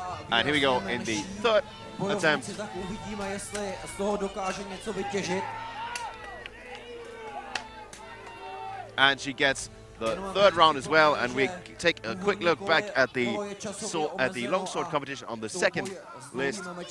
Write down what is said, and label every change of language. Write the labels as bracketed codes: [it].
[en] And here we go in the 3rd attempt. [cs] Tak uvidíme, jestli z toho dokáže něco vytěžit. [en] And she gets the 3rd round as well, and we take a quick look back at the longsword competition on the 2nd list.